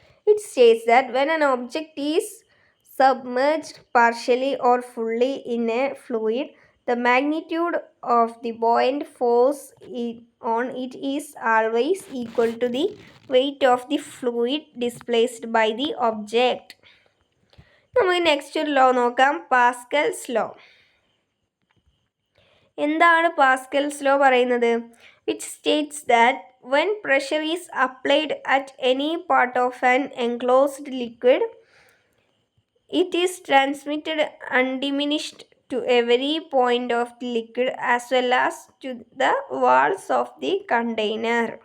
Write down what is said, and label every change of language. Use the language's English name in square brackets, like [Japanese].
[English] It states that when an object is submerged partially or fully in a fluid, the magnitude of the buoyant force on it is always equal to the weight of the fluid displaced by the object. [Malayalam] നമുക്ക് next ഒരു law നോക്കാം, Pascal's law. എന്താണ് Pascal's law പറയുന്നത്? [English] which states that when pressure is applied at any part of an enclosed liquid, it is transmitted undiminished to every point of the liquid as well as to the walls of the container.